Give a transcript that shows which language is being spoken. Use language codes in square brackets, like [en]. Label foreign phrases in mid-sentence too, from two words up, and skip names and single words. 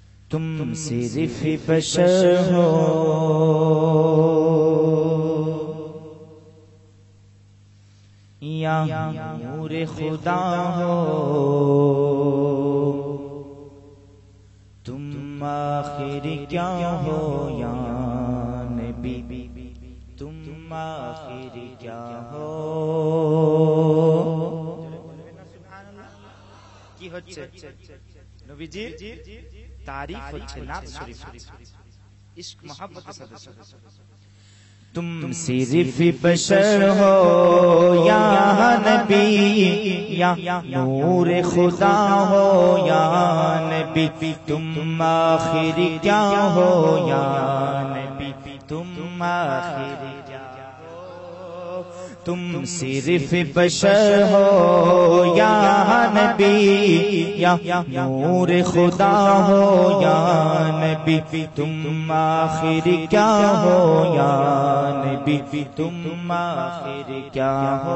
[ur] تم صرف بشر ہو یا نور خدا ہو، تم آخر کیا ہو یا نبی، تم آخر کیا ہو؟ [bn] কি হচ্ছে নবীজির তারিফ হচ্ছে নাত শরীফ ইশক মোহাব্বতের সাথে [ur] تم صرف بشر ہو یا نبی یا نور خدا ہو یا نبی تم آخر کیا ہو یا نبی تم آخر کیا ہو? تم صرف بشر ہو یا نبی یا نور خدا ہو یا نبی تم آخر کیا ہو یا نبی تم آخر کیا ہو?